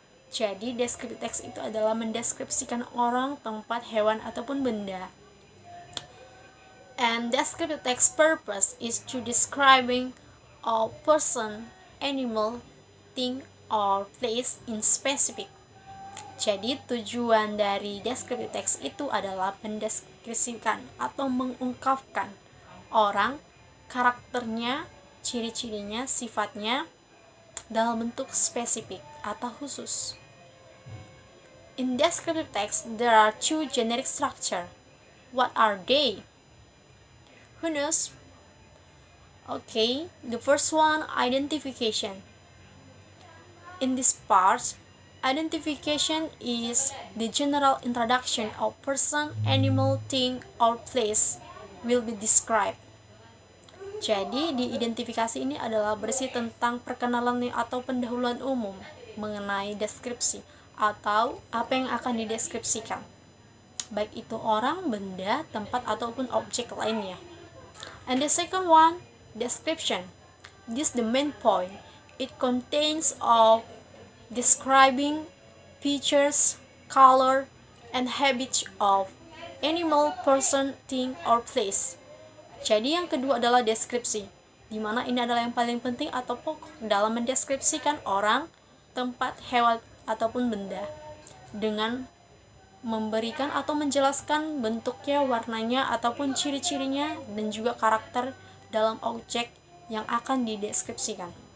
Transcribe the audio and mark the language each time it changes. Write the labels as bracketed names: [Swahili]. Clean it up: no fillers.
[Indonesian] Jadi, descriptive text itu adalah mendeskripsikan orang, tempat, hewan, ataupun benda. [English] And descriptive text purpose is to describing a person, animal, thing, or place in specific. [Indonesian] Jadi, tujuan dari descriptive text itu adalah mendeskripsikan atau mengungkapkan orang, karakternya, ciri-cirinya, sifatnya dalam bentuk spesifik atau khusus. [English] In descriptive text, there are two generic structure. What are they? Who knows? Okay, the first one, identification. In this part, identification is the general introduction of person, animal, thing, or place will be described. [Indonesian] Jadi, di identifikasi ini adalah berisi tentang perkenalan atau pendahuluan umum mengenai deskripsi atau apa yang akan dideskripsikan. Baik itu orang, benda, tempat, ataupun objek lainnya. [English] And the second one, description. This is the main point. It contains of describing features, color, and habits of animal, person, thing, or place. [Indonesian] Jadi yang kedua adalah deskripsi, di mana ini adalah yang paling penting atau pokok dalam mendeskripsikan orang, tempat, hewan, ataupun benda dengan memberikan atau menjelaskan bentuknya, warnanya, ataupun ciri-cirinya, dan juga karakter dalam objek yang akan dideskripsikan.